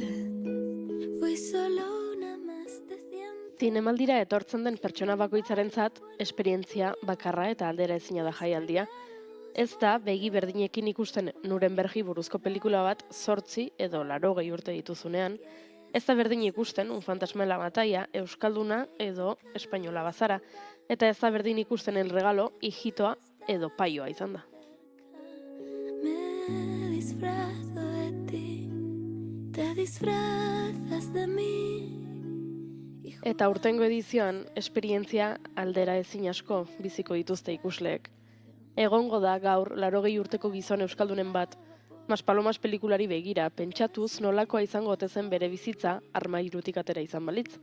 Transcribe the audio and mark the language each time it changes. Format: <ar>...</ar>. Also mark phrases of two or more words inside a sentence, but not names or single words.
<es>Fui solo una más de 100.</es> <eu>Zinemaldira etortzen den pertsona bakoitzarentzat esperientzia bakarra eta aldera ezina da jaialdia. Ez da begi berdinekin ikusten Nurembergi buruzko pelikula bat 8 edo 80 urte dituzunean, ez da berdin ikusten Un fantasma en la batalla euskalduna edo espainola bazara, eta ez da berdin ikusten El regalo hijitoa edo paioa izan da.</eu> <es>Me disfrazo de ti, te disfrazas de mí.</es> <eu>Eta urtengo edizioan esperientzia aldera ezin asko biziko dituzte ikusleek. Egongo da gaur 80 urteko gizon euskaldunen bat, Maspalomas pelikulari begira, pentsatuz nolakoa izango ote zen bere bizitza armairutik atera izan balitz.</eu>